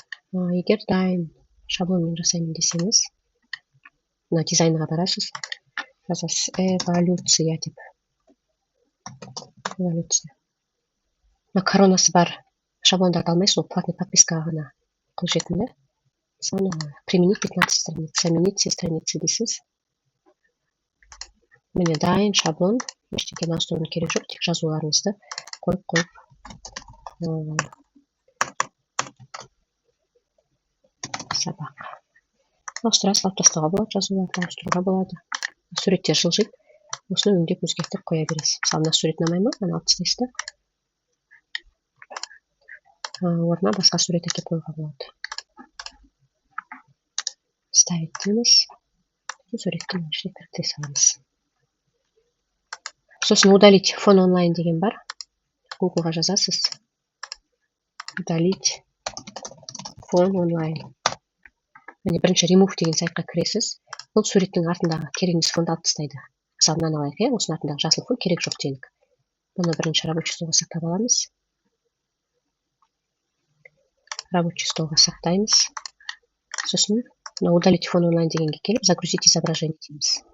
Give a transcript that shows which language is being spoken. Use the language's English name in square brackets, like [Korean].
[Kazakh] Егер дайын шаблонмен жасаймын десеңіз, мына дизайнға барасыз. Жазасыз эволюция деп. Эволюция. Мына коронасы бар шаблондарды алмайсыз, ол платный подпискаға ғана қолжетімді. [Russian] Применить 15 страниц, заменить все страницы [Kazakh] дейсіз. Міне дайын шаблон, ештеңені ауыстырудың керек жоқ, тек жазуларыңызды қойып сабақ. Ауыстыра салып тастауға болады, жазуларды ауыстыруға болады. Суреттер жылжиды. Осыны өңдеп өзгертіп қоя бересіз. Мысалы, мына сурет ұнамай ма? Аны алып тастайсыз. Орнына басқа сурет әкеліп қоюға болады. Ставить дейміз. Суреттің ішіне кіріктіре саламыз. Сосын [Russian] удалить фон онлайн [Kazakh] деген бар. Google-ға жазасыз. [Russian] Удалить фон онлайн. [Kazakh] Міне бірінші remove деген сайтқа кіресіз. Бұл суреттің артындағы керек емес фонды алып тастайды. Мысалы, мынаны алайық, осының артындағы жасыл фон керек жоқ делік. Бұны бірінші рабочий столға сақтап аламыз. Рабочий столға сақтаймыз. Сосын [Russian] удалить фон онлайн [Kazakh] дегенге келіп, [Russian] загрузить изображение [Kazakh] дейміз.